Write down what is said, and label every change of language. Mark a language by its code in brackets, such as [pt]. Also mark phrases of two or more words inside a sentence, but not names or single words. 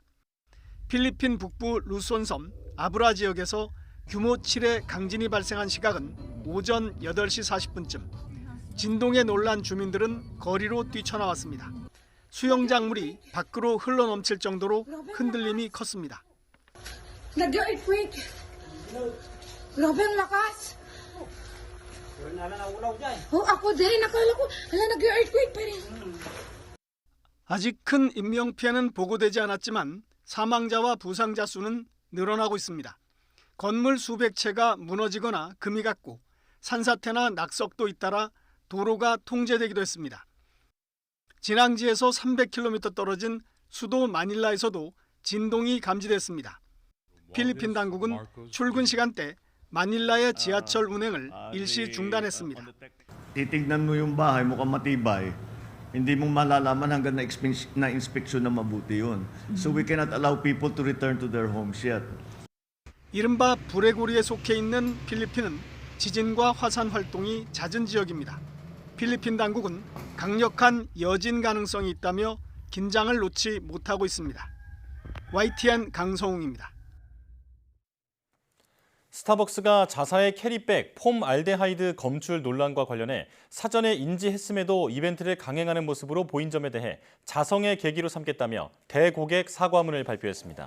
[ko] 필리핀 북부 루손섬 아브라 지역에서 규모 7의 강진이 발생한 시각은 오전 8시 40분쯤. 진동에 놀란 주민들은 거리로 뛰쳐나왔습니다. 수영장물이 밖으로 흘러넘칠 정도로 흔들림이 컸습니다. [tl] Nag-earthquake. Grabe ang lakas. Ako din, nakala ko, nag-earthquake pa rin. [ko] 아직 큰 인명피해는 보고되지 않았지만 사망자와 부상자 수는 늘어나고 있습니다. 건물 수백 채가 무너지거나 금이 갔고 산사태나 낙석도 잇따라 도로가 통제되기도 했습니다. 진앙지에서 300km 떨어진 수도 마닐라에서도 진동이 감지됐습니다. 필리핀 당국은 출근 시간대 마닐라의 지하철 운행을 일시 중단했습니다. [tl] Titignan mo yung bahay, mukhang matibay. Hindi mo malalaman hanggang na-inspeksyon na mabuti yun. [en] So we cannot allow people to return to their homes yet. [ko] 이른바 불의 고리에 속해 있는 필리핀은 지진과 화산 활동이 잦은 지역입니다. 필리핀 당국은 강력한 여진 가능성이 있다며 긴장을 놓지 못하고 있습니다. YTN 강성웅입니다. 스타벅스가 자사의 캐리백 폼알데하이드 검출 논란과 관련해 사전에 인지했음에도 이벤트를 강행하는 모습으로 보인 점에 대해 자성의 계기로 삼겠다며 대고객 사과문을 발표했습니다.